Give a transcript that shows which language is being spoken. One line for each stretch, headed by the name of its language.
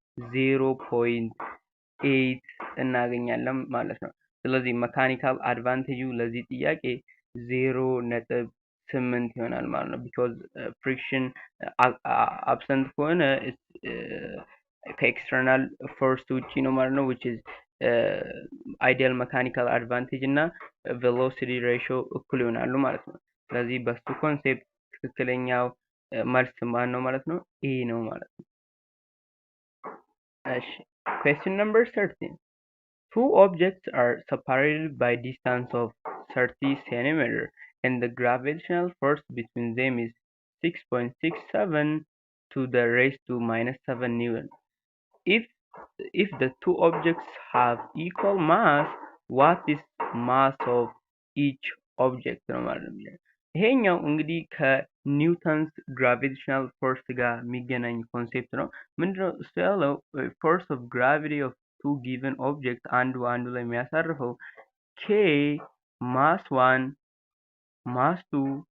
Amharic: 0.8 እናገኛለን ማለት ነው። ስለዚህ መካኒካል አድቫንቴጁ ለዚህ ጥያቄ 0.8 ይሆናል ማለት ነው። ቢኮዝ ፍሪክሽን አብሰንት ከሆነ ከኤክስተርናል ፎርስ ውጪ ነው ማለት ነው። which is አይዲያል መካኒካል አድቫንቴጅ እና ቬሎሲቲ ሬሽዮ እኩል ይሆናሉ ማለት ነው። ስለዚህ በሱ ኮንሴፕት ትክክለኛው መልስ ማን ነው ማለት ነው? ኤ ነው ማለት ነው። እሺ
English: question number 13. Two objects are separated by distance of 30 centimeter and the gravitational force between them is 6.67 to the raised to minus 7 Newton. If if the two objects have equal mass, what is mass of each object
Amharic: ነው ማለት ነው። ይሄኛው እንግዲህ ከኒውተንስ ግራቪቴሽናል ፎርስ ጋር የሚገናኝ ኮንሴፕት ነው። ምንድነው እሱ ያለው ፎርስ ኦፍ ግራቪቲ ኦፍ ቱ ጊቨን ኦብጀክት አንዱ ላይ የሚያሳርፈው ኬ ማስ 1 ማስ 2